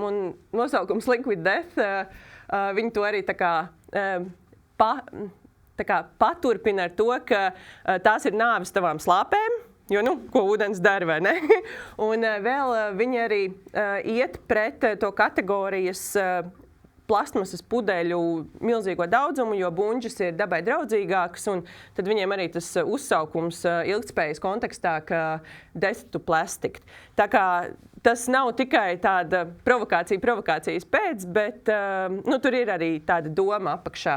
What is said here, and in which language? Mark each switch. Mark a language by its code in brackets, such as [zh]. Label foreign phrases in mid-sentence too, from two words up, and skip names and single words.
[lv] Un nosaukums Liquid Death, viņi to arī tā kā paturpina ar to, ka tās ir nāves tavām slāpēm, Jo, ko ūdens dara, vai ne? Un vēl viņi arī iet pret to kategorijas plastmasas pudeļu milzīgo daudzumu, jo buņģis ir dabai draudzīgāks, un tad viņiem arī tas uzsaukums ilgtspējas kontekstā, ka [en] death to plastic. [lv] Tā kā tas nav tikai tāda provokācijas pēc, bet tur ir arī tāda doma apakšā.